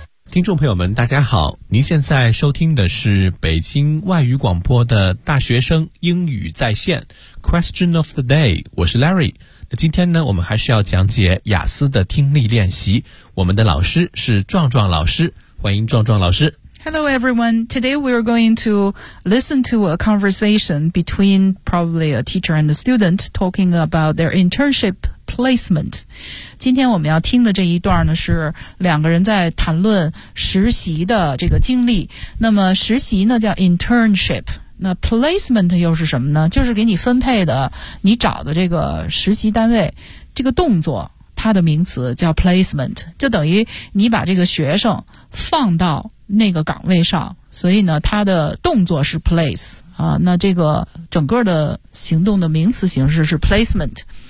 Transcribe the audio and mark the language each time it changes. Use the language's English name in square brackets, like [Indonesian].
[Chinese] 听众朋友们大家好，您现在收听的是北京外语广播的大学生英语在线 Question of the day， 我是 Larry。那今天呢，我们还是要讲解雅思的听力练习，我们的老师是壮壮老师，欢迎壮壮老师。 [English] Hello everyone, today we are going to listen to a conversation between probably a teacher and a student talking about their internshipplacement. [Chinese] 今天我们要听的这一段呢，是两个人在谈论实习的这个经历。那么实习呢叫 internship， 那 placement 又是什么呢？就是给你分配的你找的这个实习单位，这个动作它的名词叫 placement， 就等于你把这个学生放到那个岗位上，所以呢它的动作是 place 啊，那这个整个的行动的名词形式是 placement。